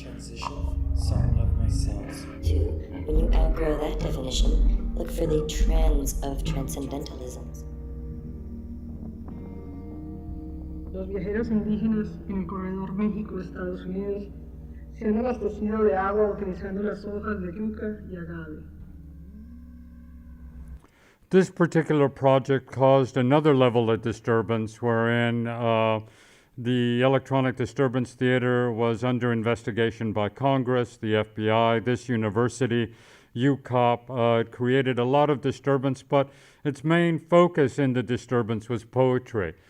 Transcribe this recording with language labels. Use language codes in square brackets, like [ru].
[en] Transition, song of my cells. 2. When you outgrow that definition, look for the trends of transcendentalism. [es] Los viajeros indígenas en el corredor México-Estados Unidos se han abastecido de agua utilizando las hojas de yuca y agave. [en] This particular project caused another level of disturbance wherein the Electronic Disturbance Theater was under investigation by Congress, the FBI, this university, UCOP. It created a lot of disturbance, but its main focus in the disturbance was poetry.